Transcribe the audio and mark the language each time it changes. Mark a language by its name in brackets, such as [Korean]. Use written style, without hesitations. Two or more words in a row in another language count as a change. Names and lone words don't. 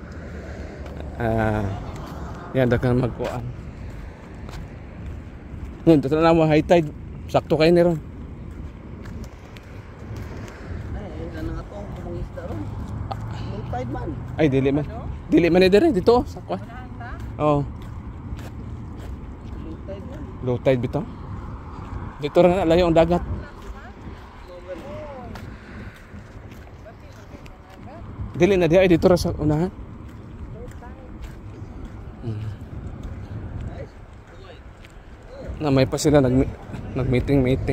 [Cebuano] Yan daghang magkuan. Nun dito na mo [English] high tide. [Cebuano] Sakto kayo ni ron. Ay, nang atong kumangisda ron. [English] Low tide man. [Cebuano] Ay dili man. Dili man ni dire dito sa kuan. Oh. [English] Low tide man. Low tide [Cebuano] bitaw. Dito ra layo ang dagat. Dili na diay dito ra sa unahan. Na may pa sila nag-meeting.